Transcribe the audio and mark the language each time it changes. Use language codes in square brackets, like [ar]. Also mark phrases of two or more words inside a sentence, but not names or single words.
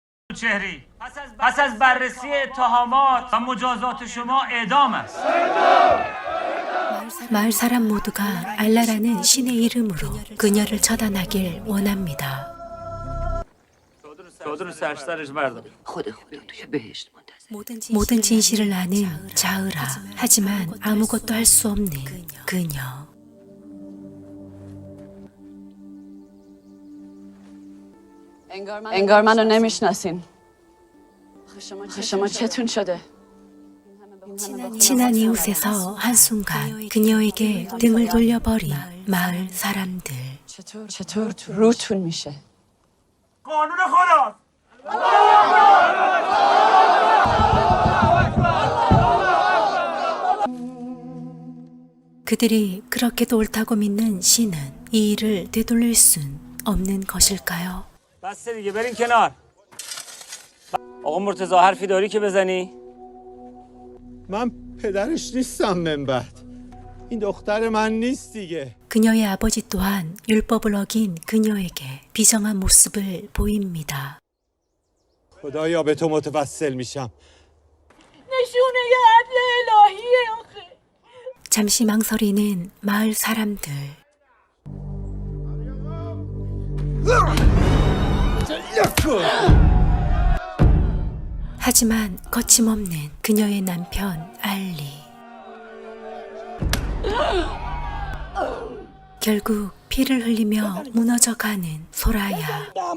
[fa] چهری پس از بررسی اتهامات و مجازات شما اعدام است. [ko] 마을 사람 모두가 알라라는 신의 이름으로 그녀를 처단하길 원합니다. [fa] چادر سرش بردار. خدا توی بهشت منتظر. [ko] 모든 진실을 아는 자으라. 하지만 아무것도 할 수 없는 그녀. [fa] انگار منو نمیشناسین. شما چتون شده؟ [ko] 친한 이웃에서 한순간 그녀에게 등을 돌려버린 마을 사람들. [fa] چطور روتون میشه؟ قانون خدا. [ko] 그들이 그렇게도 옳다고 믿는 신은 이 일을 되돌릴 순 없는 것일까요? [fa] بسته دیگه برین کنار. آقا مرتضی حرفی داری که بزنی؟ من پدرش نیستم من بعد این دختر من نیست دیگه. [ko] 그녀의 아버지 또한 율법을 어긴 그녀에게 비정한 모습을 보입니다. [fa] خدایا به تو متوسل میشم. نشونه عدل الهیه آخه. [ko] 잠시 망설이는 마을 사람들. 하지만 거침없는 그녀의 남편 알리. 결국 피를 흘리며 무너져가는 소라야.